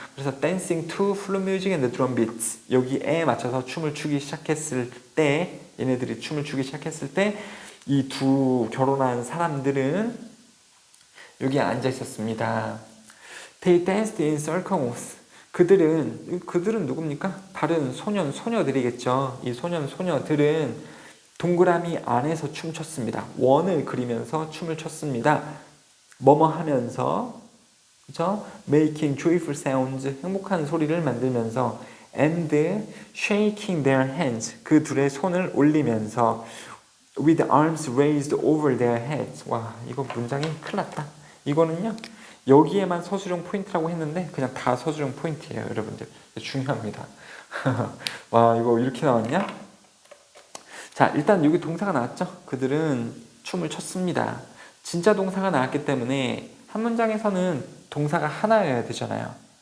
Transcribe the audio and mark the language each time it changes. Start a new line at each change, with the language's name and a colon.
Korean: 그래서
English: dancing to flute music and drum beats,
Korean: 여기에 맞춰서 춤을 추기 시작했을 때, 얘네들이 춤을 추기 시작했을 때 이 두 결혼한 사람들은 여기에 앉아 있었습니다.
English: They danced in circles.
Korean: 그들은 누굽니까? 다른 소녀들이겠죠. 이 소녀들은 동그라미 안에서 춤췄습니다. 원을 그리면서 춤을 췄습니다. 뭐뭐 하면서, 그죠?
English: Making joyful sounds,
Korean: 행복한 소리를 만들면서,
English: and shaking their hands,
Korean: 그 둘의 손을 올리면서,
English: with arms raised over their heads.
Korean: 와, 이거 문장이 큰일 났다. 이거는요, 여기에만 서술형 포인트라고 했는데 그냥 다 서술형 포인트예요, 여러분들. 중요합니다. 와, 이거 이렇게 나왔냐? 자, 일단 여기 동사가 나왔죠? 그들은 춤을 췄습니다. 진짜 동사가 나왔기 때문에 한 문장에서는 동사가 하나여야 되잖아요.